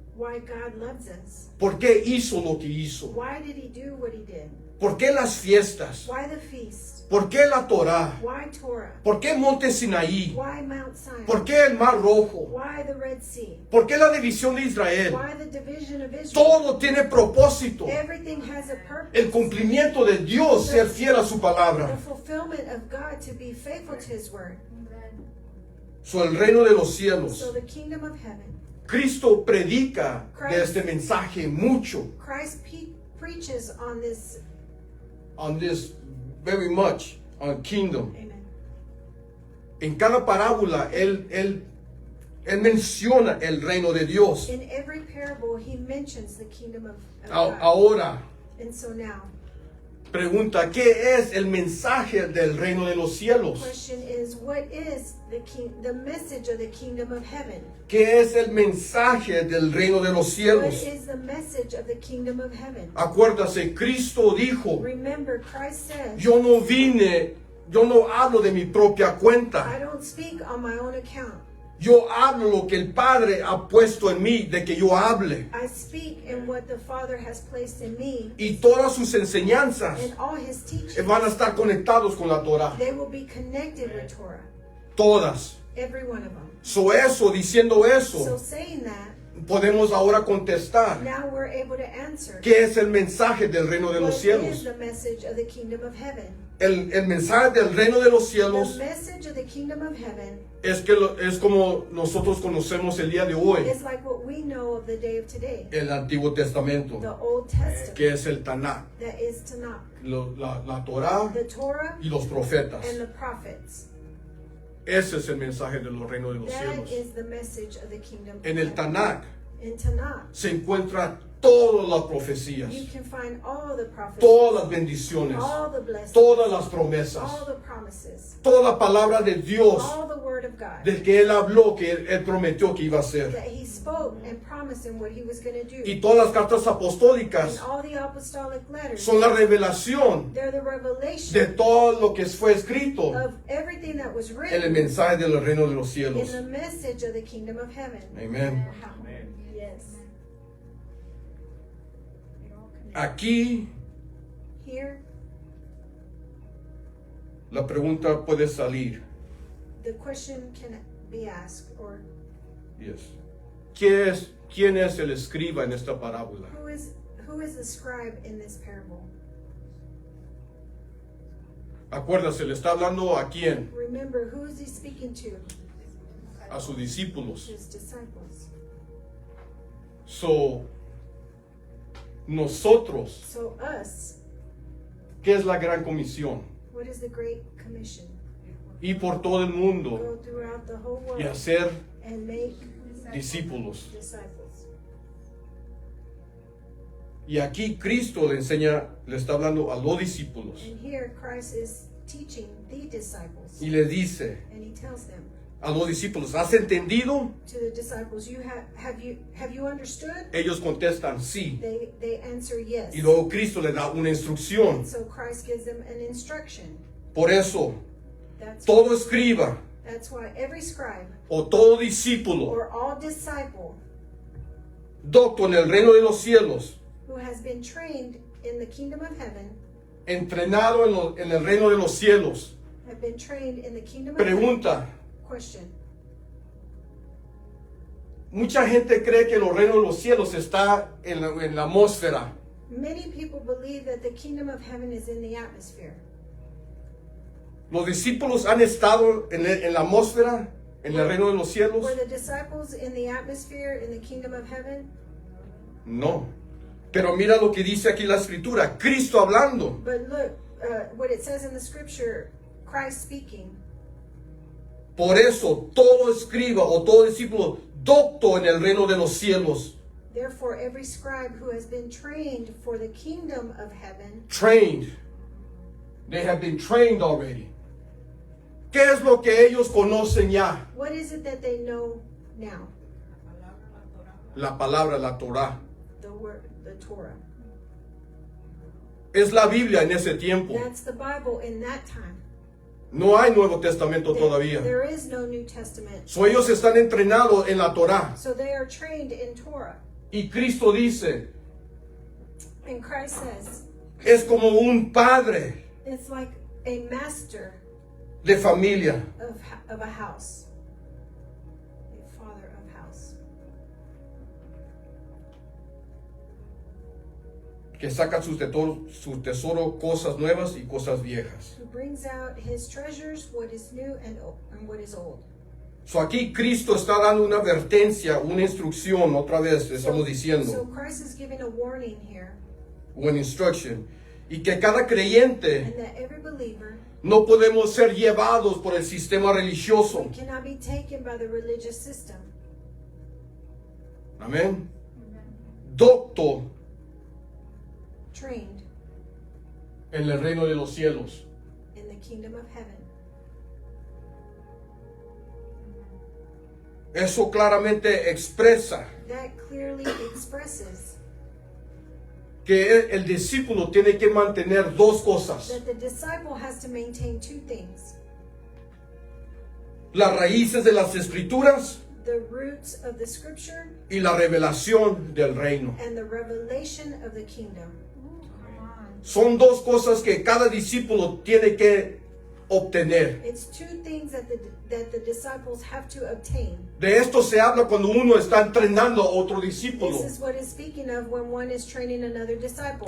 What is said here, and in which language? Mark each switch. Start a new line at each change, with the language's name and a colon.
English: loves us.
Spanish: por qué hizo lo que hizo,
English: Why did he do what he did?
Spanish: por qué las fiestas,
English: Why the feast?
Spanish: por qué la Torá,
English: Why Torah?
Spanish: por qué Monte Sinaí,
English: Why Mount Sinai?
Spanish: por qué el Mar Rojo,
English: Why the Red Sea?
Spanish: por qué la división de Israel.
English: Why the division of Israel?
Spanish: Todo tiene propósito.
English: Everything has a purpose.
Spanish: El cumplimiento de Dios, ser fiel a su
English: The
Spanish: palabra.
English: fulfillment of God to be faithful to his word.
Spanish: So, el reino de los cielos.
English: So the kingdom of heaven.
Spanish: Cristo predica de este mensaje mucho.
English: Christ preaches on this. On this very much, on kingdom. Amen.
Spanish: En cada parábola, él menciona el reino de Dios.
English: In every parable, he mentions the kingdom of God.
Spanish: Ahora,
English: And so now,
Spanish: pregunta, ¿qué es el mensaje del reino de los
English: the
Spanish: cielos?
English: question is, what is the message of the kingdom of heaven?
Spanish: ¿Qué es el mensaje del reino de los
English: What
Spanish: cielos?
English: is the message of the kingdom of heaven?
Spanish: Acuérdase, Cristo dijo,
English: Remember, Christ said,
Spanish: yo no hablo de mi propia
English: I
Spanish: cuenta.
English: don't speak on my own account.
Spanish: Yo hablo lo que el Padre ha puesto en mí de que yo hable.
English: I speak in what the Father has placed in me,
Spanish: Y todas sus enseñanzas
English: and all his teachings,
Spanish: van a estar conectados con la Torah.
English: they will be connected with Torah.
Spanish: Todas.
English: Every one of them.
Spanish: Diciendo
English: So
Spanish: eso,
English: saying that,
Spanish: podemos ahora contestar.
English: now we're able to answer.
Spanish: ¿Qué es el mensaje del reino de
English: What
Spanish: los
English: is
Spanish: cielos?
English: the message of the kingdom of heaven?
Spanish: El mensaje del reino de los
English: The
Spanish: cielos
English: message of the kingdom of heaven
Spanish: es como nosotros conocemos el día de hoy,
English: is like what we know of the day of today,
Spanish: el Antiguo Testamento,
English: the Old Testament,
Spanish: que es el Tanakh,
English: that is Tanakh,
Spanish: la Torah
English: the Torah
Spanish: y los profetas.
English: and the prophets.
Spanish: Ese es el mensaje de los reinos de los
English: That
Spanish: cielos.
English: is the message of the kingdom.
Spanish: En el Tanakh
English: In Tanakh,
Spanish: se encuentran todas las profecías,
English: you can find all the prophecies,
Spanish: todas las bendiciones,
English: all the blessings,
Spanish: todas las promesas,
English: all the promises,
Spanish: toda la palabra de Dios
English: all the word of God
Spanish: del que Él habló, que Él prometió que iba a hacer.
English: that he spoke and promised him what he was going to do.
Spanish: Y todas las cartas
English: And
Spanish: apostólicas
English: all the apostolic letters,
Spanish: son la revelación
English: they're the revelation
Spanish: de todo lo que fue escrito
English: of everything that was
Spanish: en el
English: written
Spanish: mensaje del reino de los
English: in
Spanish: cielos.
English: the message of the kingdom of heaven.
Spanish: Amén.
English: Yes.
Spanish: Aquí
English: Here,
Spanish: la pregunta puede salir.
English: the question can be asked, or Yes.
Spanish: ¿Quién es el escriba en esta parábola?
English: who is the scribe in this parable?
Spanish: Acuérdase, le está hablando a quién?
English: Remember, who is he speaking to?
Spanish: A sus discípulos.
English: His disciples.
Spanish: So, nosotros,
English: So us,
Spanish: ¿qué es la gran comisión?
English: what is the Great Commission?
Spanish: Ir por todo el mundo
English: Go throughout the whole world
Spanish: y hacer
English: and make
Spanish: discípulos.
English: disciples.
Spanish: Y aquí Cristo le enseña, le está hablando a los discípulos
English: And here Christ is teaching the disciples,
Spanish: y le dice
English: and he tells them,
Spanish: a los discípulos, ¿has entendido?
English: to the disciples, have you understood?
Spanish: Ellos contestan sí.
English: They answer yes.
Spanish: Y luego Cristo le da una instrucción.
English: And so Christ gives them an instruction.
Spanish: Por eso,
English: That's
Spanish: todo escriba
English: why every scribe
Spanish: o todo discípulo
English: or all disciple
Spanish: docto en el reino de los cielos,
English: who has been trained in the kingdom of heaven,
Spanish: entrenado en el reino de los cielos,
English: have been trained in the kingdom of heaven.
Spanish: pregunta,
English: Question.
Spanish: mucha gente cree que el reino de los cielos está en la atmósfera.
English: Many people believe that the kingdom of heaven is in the atmosphere.
Spanish: Los discípulos han estado en la atmósfera, en el reino de los cielos.
English: Were the disciples in the atmosphere in the kingdom of heaven?
Spanish: No. Pero mira lo que dice aquí la escritura, Cristo hablando.
English: But look, what it says in the scripture, Christ speaking.
Spanish: Por eso todo escriba o todo discípulo docto en el reino de los cielos,
English: Therefore, every scribe who has been trained for the kingdom of heaven, trained. They have been trained already.
Spanish: ¿Qué es lo que ellos conocen ya?
English: what is it that they know now?
Spanish: La palabra, la Torah.
English: The word, the Torah.
Spanish: Es la Biblia en ese tiempo.
English: That's the Bible in that time.
Spanish: No hay Nuevo Testamento todavía.
English: There is no New Testament.
Spanish: So ellos están entrenados en la Torah.
English: So they are trained in Torah.
Spanish: Y Cristo dice,
English: And Christ says,
Spanish: es como un padre
English: it's like a master
Spanish: de familia.
English: of a house. A father of house.
Spanish: Que saca su tesoro, cosas nuevas y cosas viejas.
English: Who brings out his treasures, what is new and what is old.
Spanish: So aquí Cristo está dando una advertencia, una instrucción, otra vez estamos
English: So
Spanish: diciendo,
English: Christ is giving a warning here,
Spanish: una instruction. Y que cada creyente
English: and that every believer
Spanish: no podemos ser llevados por el sistema religioso.
English: cannot be taken by the religious system.
Spanish: Amén. Docto
English: Trained
Spanish: en el reino de los cielos.
English: in the kingdom of heaven.
Spanish: Eso claramente expresa
English: That clearly expresses
Spanish: que el discípulo tiene que mantener dos cosas:
English: that the disciple has to maintain two things:
Spanish: las raíces de las escrituras
English: the roots of the scripture
Spanish: y la revelación del reino.
English: and the revelation of the kingdom.
Spanish: Son dos cosas que cada discípulo tiene que obtener.
English: It's two things that the disciples have to obtain.
Spanish: De esto se habla cuando uno está entrenando a otro discípulo.
English: This is what is speaking of when one is training another disciple.